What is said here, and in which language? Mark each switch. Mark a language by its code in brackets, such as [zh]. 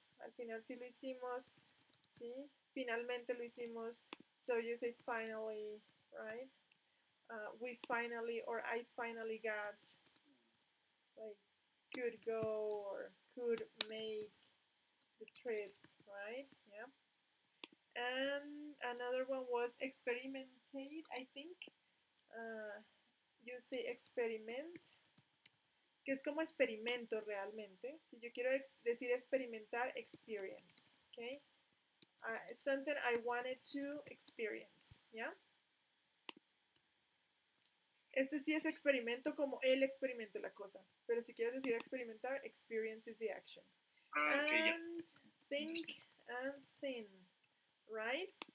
[es] Al final sí lo hicimos, ¿sí? Finalmente lo hicimos. [en] So you say finally, right? We finally, or I finally got, like, could go or could make the trip, right? Yeah. And another one was experimentate, I think. You say experiment, [es] que es como experimento realmente. Si yo quiero decir experimentar, experience, okay? [en] Something I wanted to experience, [es] ¿ya? Este sí es experimento como el experimento, la cosa. Pero si quieres decir experimentar, [en] experience is the action. Okay, and think and thin, right?